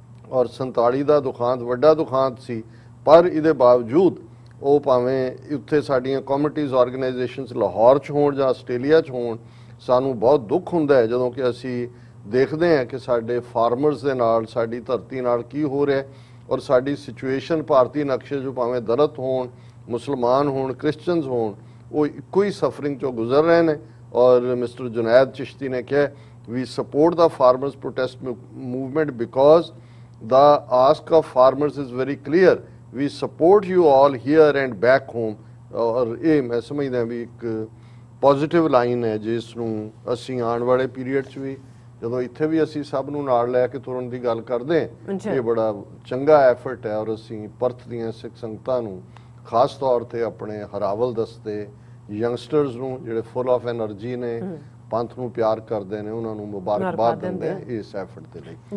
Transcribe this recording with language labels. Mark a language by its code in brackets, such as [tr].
[pa] ਔਰ 47 ਦਾ ਦੁਖਾਂਤ ਵੱਡਾ ਦੁਖਾਂਤ ਸੀ, ਪਰ ਇਹਦੇ ਬਾਵਜੂਦ ਉਹ ਭਾਵੇਂ ਉੱਥੇ ਸਾਡੀਆਂ ਕਮਿਊਨਿਟੀਜ਼ ਆਰਗੇਨਾਈਜੇਸ਼ਨਸ ਲਾਹੌਰ 'ਚ ਹੋਣ ਜਾਂ ਆਸਟ੍ਰੇਲੀਆ 'ਚ ਹੋਣ, ਸਾਨੂੰ ਬਹੁਤ ਦੁੱਖ ਹੁੰਦਾ ਹੈ ਜਦੋਂ ਕਿ ਅਸੀਂ ਦੇਖਦੇ ਹਾਂ ਕਿ ਸਾਡੇ ਫਾਰਮਰਸ ਦੇ ਨਾਲ, ਸਾਡੀ ਧਰਤੀ ਨਾਲ ਕੀ ਹੋ ਰਿਹਾ, ਔਰ ਸਾਡੀ ਸਿਚੁਏਸ਼ਨ ਭਾਰਤੀ ਨਕਸ਼ੇ 'ਚੋਂ ਭਾਵੇਂ ਦਲਿਤ ਹੋਣ, ਮੁਸਲਮਾਨ ਹੋਣ, ਕ੍ਰਿਸਚਨਸ ਹੋਣ, ਉਹ ਇੱਕੋ ਹੀ ਸਫਰਿੰਗ 'ਚੋਂ ਗੁਜ਼ਰ ਰਹੇ ਨੇ। ਔਰ ਮਿਸਟਰ ਜੁਨੈਦ ਚਿਸ਼ਤੀ ਨੇ ਕਿਹਾ ਵੀ [en] Support ਦਾ farmers protest movement because the ask of farmers is very clear, we support you all here and back home। [pa] ਔਰ ਇਹ ਮੈਂ ਸਮਝਦਾ ਵੀ ਇੱਕ ਪੋਜ਼ਿਟਿਵ ਲਾਈਨ ਹੈ ਜਿਸ ਨੂੰ ਅਸੀਂ ਆਉਣ ਵਾਲੇ ਪੀਰੀਅਡ 'ਚ ਵੀ, ਜਦੋਂ ਇੱਥੇ ਵੀ ਅਸੀਂ ਸਭ ਨੂੰ ਨਾਲ ਲੈ ਕੇ ਤੁਰਨ ਦੀ ਗੱਲ ਕਰਦੇ ਹਾਂ, ਇਹ ਬੜਾ ਚੰਗਾ ਐਫਰਟ ਹੈ। ਔਰ ਅਸੀਂ ਪਰਥ ਦੀਆਂ ਸਿੱਖ ਸੰਗਤਾਂ ਨੂੰ, ਖਾਸ ਤੌਰ ਤੇ ਆਪਣੇ ਹਰਾਵਲ ਦਸਤੇ ਯੰਗਸਟਰਸ ਨੂੰ ਜਿਹੜੇ [en] full of energy [pa] ਨੇ, ਪੰਥ ਨੂੰ ਪਿਆਰ ਕਰਦੇ ਨੇ, ਉਹਨਾਂ ਨੂੰ ਮੁਬਾਰਕਬਾਦ ਦਿੰਦੇ ਆ ਇਸ ਐਫਰਟ ਦੇ ਲਈ।